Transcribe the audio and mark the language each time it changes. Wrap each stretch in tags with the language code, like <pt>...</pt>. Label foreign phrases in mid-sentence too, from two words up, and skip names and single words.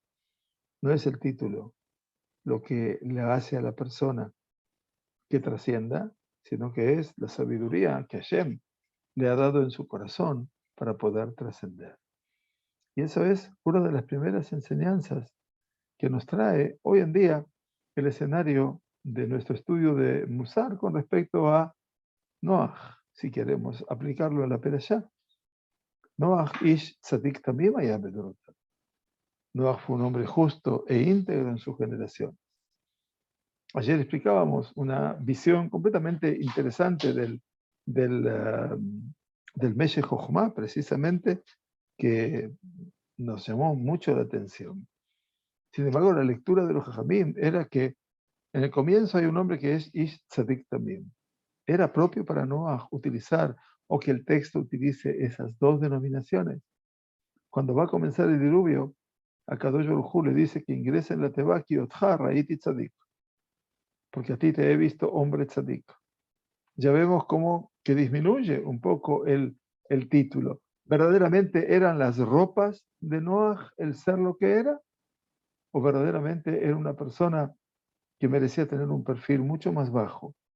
<es>No es el título lo que le hace a la persona que trascienda, sino que es la sabiduría que Hashem le ha dado en su corazón para poder trascender. Y eso es una de las primeras enseñanzas que nos trae hoy en día el escenario de nuestro estudio de Musar con respecto a Noach, si queremos aplicarlo a la Perashá.</es> <he>נח איש צדיק תמים היה בדורותיו.</he> <es>Noach fue un hombre justo e íntegro en su generación. Ayer explicábamos una visión completamente interesante del Meshech Chochmah, precisamente, que nos llamó mucho la atención. Sin embargo, la lectura de los Jajamim era que en el comienzo hay un hombre que es</es> <he>איש צדיק תמים.</he> <es>Era propio para Noah utilizar o que el texto utilice esas dos denominaciones. Cuando va a comenzar el diluvio, a Kadosh Baruj Hu le dice que ingrese en la Teba</es> <he>כי אותך ראיתי צדיק,</he> <es>porque a ti te he visto hombre tzadik. Ya vemos cómo que disminuye un poco el título. ¿Verdaderamente eran las ropas de Noah el ser lo que era? ¿O verdaderamente era una persona que merecía tener un perfil mucho más bajo?</es>